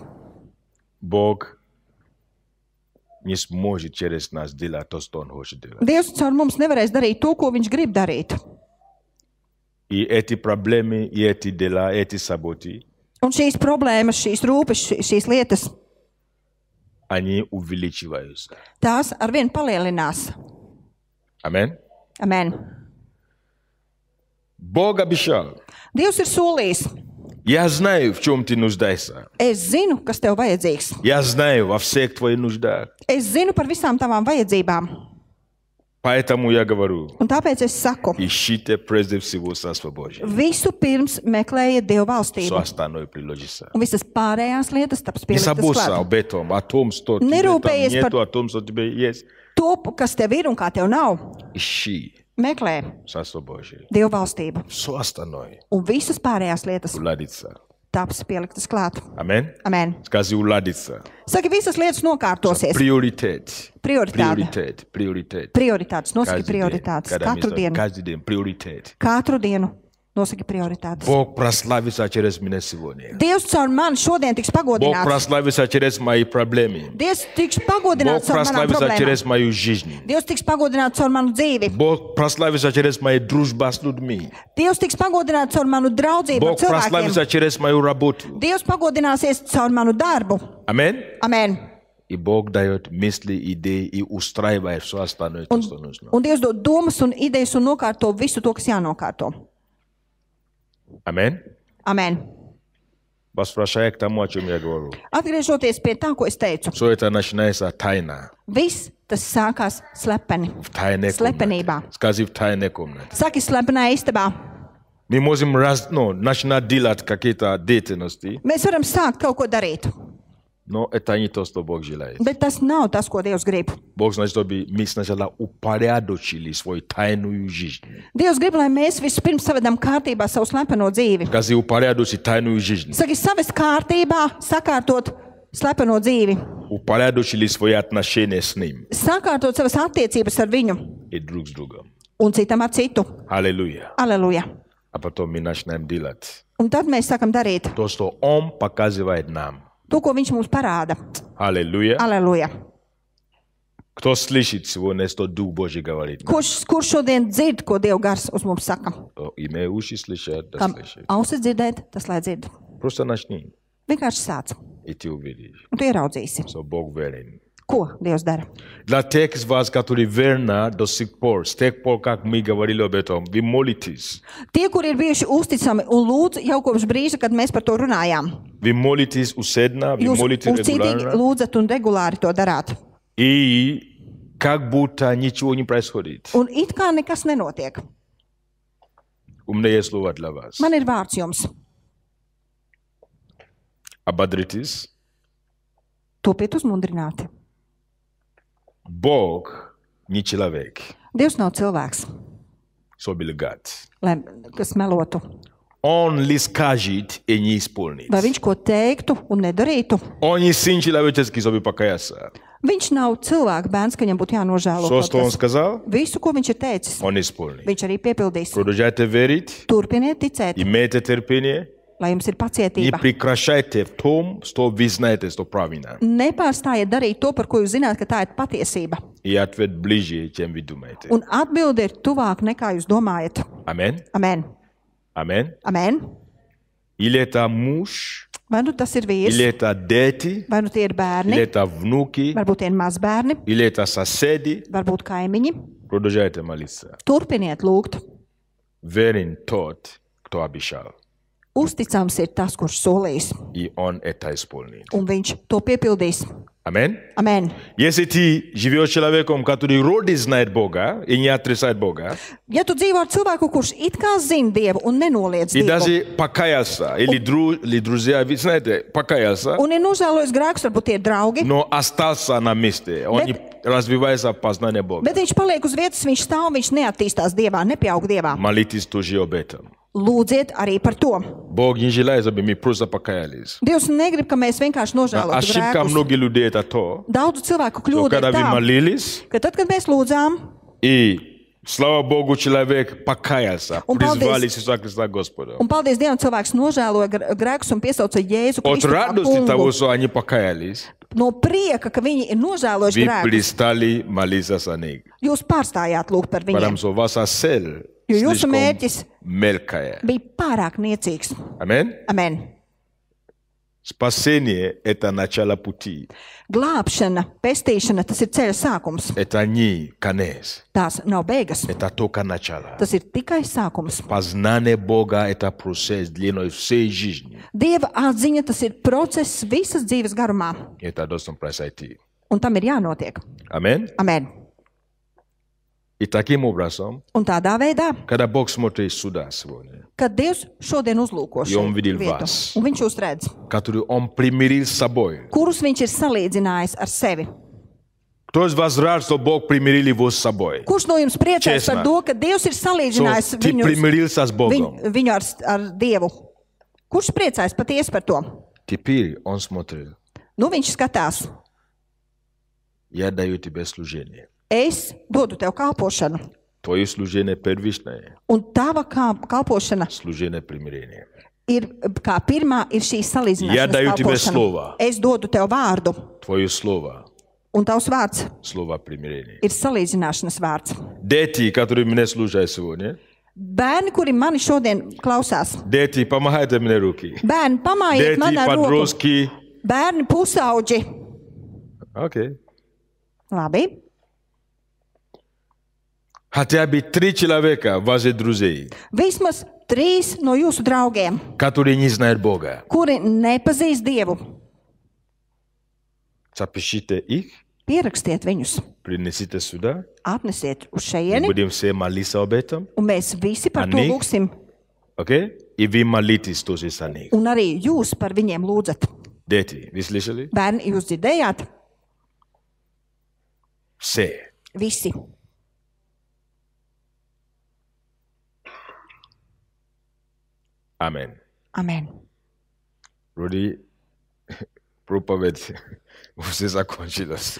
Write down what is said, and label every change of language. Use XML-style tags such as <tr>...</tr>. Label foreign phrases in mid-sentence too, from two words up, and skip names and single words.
<ru>Бог не сможет через нас делать то, что Он хочет делать.</ru> <lv>Dievs caur mums nevarēs darīt to, ko viņš grib darīt.</lv> <ru>И эти проблемы, и эти дела, эти заботы,</ru> <lv>Un šīs problēmas, šīs rūpes, šīs lietas,</lv> <ru>они увеличиваются.</ru> <lv>tās arvien palielinās.</lv> <ru>Аминь.</ru> <lv>Amen.</lv> <ru>Бог обещал.</ru> <lv>Dievs ir solījis.</lv> <ru>Я знаю, в чем ты нуждаешься.</ru> <lv>Es zinu, kas tev vajadzīgs.</lv> <ru>Я знаю во всех твоих нуждах.</ru> <lv>Es zinu par visām tavām vajadzībām.</lv> <ru>Поэтому я говорю,</ru> <lv>Un tāpēc es saku,</lv> <ru>ищите прежде всего Царство Божие.</ru> <lv>visu pirms meklējiet Dievu</lv> <ru>Все</ru> <lv>valstību.</lv> <ru>остальное приложится.</ru> <lv>Un visas pārējās lietas taps</lv> <ru>Не</ru> <lv>pieliktas</lv> <ru>забудься</ru> <lv>klāt.</lv> <ru>об этом, о том, что тебе там</ru> <lv>Nerūpējies</lv> <ru>нету,</ru> <lv>par-</lv> <ru>о том, что тебе есть.</ru> <lv>To, kas tev ir un kā tev nav,</lv> <ru>Ищи</ru> <lv>meklē</lv> <ru>Царство Божие.</ru> <lv>Dievu valstību.</lv> <ru>Все остальное</ru> <lv>Un visas pārējās lietas</lv> <ru>уладится.</ru> <lv>taps pieliktas klāt.</lv> <ru>Аминь.</ru> <lv>Amen.</lv> <ru>Скажи, уладится.</ru> <lv>Saki, visas lietas nokārtosies.</lv> <ru>Приоритет.</ru> <lv>Prioritāte.</lv> <ru>Приоритет.</ru> <lv>Prioritātes. Nosaki</lv> <ru>Каждый день.</ru> <lv>prioritātes.</lv> <ru>Когда</ru> <lv>Katru</lv> <ru>мы-</ru> <lv>dienu.</lv> <ru>Каждый день приоритет.</ru> <lv>Katru dienu nosaki prioritātes.</lv> <ru>Бог прославится через меня сегодня.</ru> <lv>Dievs caur mani šodien tiks</lv> <ru>Бог</ru> <lv>pagodināts.</lv> <ru>прославится через мои проблемы.</ru> <lv>Dievs tiks</lv> <ru>Бог</ru> <lv>pagodināts caur manām</lv> <ru>прославится через</ru> <lv>problēmām.</lv> <ru>мою жизнь.</ru> <lv>Dievs tiks pagodināts caur manu dzīvi.</lv> <ru>Бог прославится через мою дружбу с людьми.</ru> <lv>Dievs tiks pagodināts caur manu draudzību ar</lv> <ru>Бог прославится</ru> <lv>cilvēkiem.</lv> <ru>через мою работу.</ru> <lv>Dievs pagodināsies caur manu darbu.</lv> <ru>Аминь.</ru> <lv>Amen.</lv> <ru>И Бог дает мысли, идеи и устраивает все остальное, то, что нужно.</ru> <lv>Un Dievs dod domas un idejas un nokārto visu to, kas jānokārto.</lv> <ru>Аминь.</ru> <lv>Amen.</lv> <ru>Возвращаясь к тому, о чем я говорю.</ru> <lv>Atgriežoties pie tā, ko es teicu,</lv> <ru>Все это начинается тайна.</ru> <lv>viss tas sākās slepeni.</lv> <ru>В тайной</ru> <lv>Слепенībā.</lv> <ru>комнате. Скажи, в тайной комнате.</ru> <lv>Saki, slepenā istabā.</lv> <ru>Мы можем начинать делать какие-то деятельности,</ru> <lv>Mēs varam sākt kaut ko darīt,</lv> <ru>но это не то, что Бог желает.</ru> <lv>bet tas nav tas, ko Dievs grib.</lv> <ru>Бог значит, чтобы мы сначала упорядочили свою тайную жизнь.</ru> <lv>Dievs grib, lai mēs vispirms savedam kārtībā savu slepeno dzīvi.</lv> <ru>Скажи, упорядочить тайную жизнь.</ru> <lv>Saki, savest kārtībā, sakārtot slepeno dzīvi,</lv> <ru>упорядочили свои отношения с Ним</ru> <lv>sakārtot savas attiecības ar viņu</lv> <ru>и друг с другом.</ru> <lv>un citam ar citu.</lv> <ru>Аллилуйя.</ru> <lv>Aleluja!</lv> <ru>А потом мы начинаем делать</ru> <lv>Un tad mēs sākam darīt</lv> <ru>то, что Он показывает нам.</ru> <lv>to, ko viņš mums parāda.</lv> <ru>Аллилуйя.</ru> <lv>Aleluja!</lv> <ru>Кто слышит сегодня, что Дух Божий говорит?</ru> <lv>Kurš šodien dzird, ko Dieva gars uz mums saka?</lv> <ru>Имея уши слышать, да</ru> <lv>Kam</lv> <ru>слышит.</ru> <lv>ausis dzirdēt, tas lai dzird.</lv> <ru>Просто начни,</ru> <lv>Vienkārši sāc,</lv> <ru>и ты увидишь,</ru> <lv>un tu ieraudzīsi,</lv> <ru>что Бог верен.</ru> <lv>ko Dievs dara.</lv> <ru>Для тех из вас, которые верны до сих пор, с тех пор, как мы говорили об этом, вы молитесь.</ru> <lv>Tie, kuri ir bijuši uzticami un lūdz jau kopš brīža, kad mēs par to runājām,</lv> <ru>Вы молитесь усердно, вы</ru> <lv>jūs</lv> <ru>молитесь</ru> <lv>uzcītīgi</lv> <ru>регулярно,</ru> <lv>lūdzat un regulāri to darāt.</lv> <ru>и как будто ничего не происходит.</ru> <lv>Un it kā nekas nenotiek.</lv> <ru>У меня есть слово для вас.</ru> <lv>Man ir vārds jums.</lv> <ru>Ободритесь.</ru> <lv>Topiet uzmundrināti.</lv> <ru>Бог не человек,</ru> <lv>Dievs nav cilvēks,</lv> <ru>чтобы лгать.</ru> <lv>kas melotu.</lv> <ru>Он ли скажет и не исполнит.</ru> <lv>Vai viņš ko teiktu un nedarītu?</lv> <ru>Он не сын человеческий, чтобы покаяться.</ru> <lv>Viņš nav cilvēka bērns, ka viņam būtu jānožēlo</lv> <ru>Все,</ru> <lv>kaut</lv> <ru>что он</ru> <lv>kas.</lv> <ru>сказал,</ru> <lv>Visu, ko viņš ir teicis,</lv> <ru>он исполнит.</ru> <lv>viņš arī piepildīs.</lv> <ru>Продолжайте верить,</ru> <lv>Turpiniet ticēt,</lv> <ru>имейте терпение,</ru> <lv>lai jums ir</lv> <ru>не</ru> <lv>pacietība.</lv> <ru>прекращайте в том, что вы знаете, что правильно.</ru> <lv>Nepārstājiet darīt to, par ko jūs zināt, ka tā ir patiesība.</lv> <ru>И ответ ближе, чем вы думаете.</ru> <lv>Un atbilde ir tuvāk nekā jūs domājat.</lv> <ru>Аминь.</ru> <lv>Amen.</lv> <ru>Аминь.</ru> <lv>Amen.</lv> <ru>Или это муж,</ru> <lv>Vai nu tas ir</lv> <ru>или</ru> <lv>vīrs,</lv> <ru>это дети,</ru> <lv>vai nu tie ir</lv> <ru>или</ru> <lv>bērni,</lv> <ru>это внуки,</ru> <lv>varbūt tie ir mazbērni,</lv> <ru>или это соседи.</ru> <lv>varbūt kaimiņi.</lv> <ru>Продолжайте молиться.</ru> <lv>Turpiniet lūgt.</lv> <ru>Верен тот, кто обещал.</ru> <lv>Uzticams ir tas, kurš solīs,</lv> <ru>И он это исполнит.</ru> <lv>un viņš to piepildīs.</lv> <ru>Аминь.</ru> <lv>Amen.</lv> <ru>Если ты живешь человеком, который вроде знает Бога и не отрицает Бога,</ru> <lv>Ja tu dzīvo ar cilvēku, kurš it kā zina Dievu un nenoliedz</lv> <ru>и</ru> <lv>Dievu,</lv> <ru>даже покаялся, или друзья, вы знаете, покаялся,</ru> <lv>un ir nožēlojis grēkus, varbūt tie ir draugi,</lv> <ru>но остался на месте, он не развивается в познании Бога.</ru> <lv>bet viņš paliek uz vietas, viņš stāv, viņš neattīstās Dievā, nepieaug Dievā.</lv> <ru>Молитесь тоже об этом.</ru> <lv>Lūdziet arī par to.</lv> <ru>Бог не желает, чтобы мы просто покаялись.</ru> <lv>Dievs negrib, ka mēs vienkārši nožēlotu</lv> <ru>Ошибка</ru> <lv>grēkus.</lv> <ru>многих людей это то,</ru> <lv>Daudzu cilvēku</lv> <ru>что</ru> <lv>kļūda</lv> <ru>когда</ru> <lv>ir</lv> <ru>вы</ru> <lv>tā,</lv> <ru>молились,</ru> <lv>ka tad, kad mēs lūdzām,</lv> <ru>и, слава Богу, человек покаялся,</ru> <lv>Он</lv> <ru>призвали</ru> <lv>paldies.</lv> <ru>Иисуса Христа Господа.</ru> <lv>un paldies Dievam, cilvēks nožēloja grēkus un piesauca Jēzu</lv> <ru>От</ru> <lv>Kristu kā</lv> <ru>радости того,</ru> <lv>kungu.</lv> <ru>что они покаялись,</ru> <lv>No prieka, ka viņi ir nožēlojuši</lv> <ru>вы</ru> <lv>grēkus,</lv> <ru>перестали молиться за них.</ru> <lv>jūs pārstājāt lūgt par</lv> <ru>Потому</ru> <lv>viņiem,</lv> <ru>что ваша цель</ru> <lv>jo jūsu</lv> <ru>слишком</ru> <lv>mērķis</lv> <ru>мелкая.</ru> <lv>bija pārāk niecīgs.</lv> <ru>Аминь.</ru> <lv>Amen.</lv> <ru>Спасение – это начало пути.</ru> <lv>Glābšana, pestīšana, tas ir ceļa sākums.</lv> <ru>Это не конец.</ru> <lv>Tās nav beigas.</lv> <ru>Это только начало.</ru> <lv>Tas ir tikai sākums.</lv> <ru>Познание Бога – это процесс длиной всей жизни.</ru> <lv>Dieva atziņa, tas ir process visas dzīves garumā.</lv> <ru>Это должно произойти.</ru> <lv>Un tam ir jānotiek.</lv> <ru>Аминь.</ru> <lv>Amen.</lv> <ru>И таким образом,</ru> <lv>Un tādā veidā,</lv> <ru>когда Бог смотрит сюда сегодня,</ru> <lv>kad Dievs šodien uzlūko Jo un šo vidil vietu, vas. un viņš uzredz,</lv> <ru>который Он примирил с собой.</ru> <lv>kurus viņš ir salīdzinājis ar sevi.</lv> <ru>Кто из вас рад, что Бог примирил его с собой?</ru> <lv>Kurš no jums priecājas Česna. par to, ka Dievs ir salīdzinājis</lv> <ru>Ты примирился с Богом.</ru> <lv>viņu ar Dievu? Kurš priecājas patiesi par to?</lv> <ru>Теперь Он смотрит.</ru> <lv>Nu, viņš skatās,</lv> <ru>Я даю тебе служение.</ru> <lv>es dodu tev kalpošanu,</lv> <ru>Твое служение первичное.</ru> <lv>un tava kalpošana</lv> <ru>Служение примирения.</ru> <lv>ir kā pirmā ir šī</lv> <ru>Я даю</ru> <lv>salīdzināšanas</lv> <ru>тебе</ru> <lv>kalpošana.</lv> <ru>слово.</ru> <lv>Es dodu tev vārdu,</lv> <ru>Твое слово.</ru> <lv>un tavs vārds</lv> <ru>Слово примирения.</ru> <lv>ir salīdzināšanas vārds.</lv> <ru>Дети, которые меня служат сегодня.</ru> <lv>Bērni, kuri mani šodien klausās,</lv> <ru>Дети, помогайте мне руки.</ru> <lv>bērni, pamājiet</lv> <ru>Дети,</ru> <lv>man ar roku.</lv> <ru>подростки.</ru> <lv>Bērni, pusauģi.</lv> <ru>Окей.</ru> <lv>Labi.</lv> <ru>Хотя бы 3 человека, ваши друзей,</ru> <lv>Vismaz 3 no jūsu draugiem,</lv> <ru>которые не знают Бога.</ru> <lv>kuri nepazīst Dievu,</lv> <ru>Запишите их,</ru> <lv>pierakstiet viņus,</lv> <ru>принесите сюда.</ru> <lv>atnesiet uz</lv> <ru>Мы</ru> <lv>šejieni,</lv> <ru>будем все молиться об этом.</ru> <lv>un mēs visi par to Ani? lūgsim.</lv> <ru>Окей? И вы молитесь тоже за них.</ru> <lv>Un arī jūs par viņiem lūdzat.</lv> <ru>Дети, вы слышали?</ru> <lv>Bērni, jūs dzirdējāt?</lv> <ru>Все.</ru> <lv>Visi.</lv> <ru>Аминь.</ru> <lv>Amen.</lv> <ru>Руди, проповедь уже закончилась.</ru>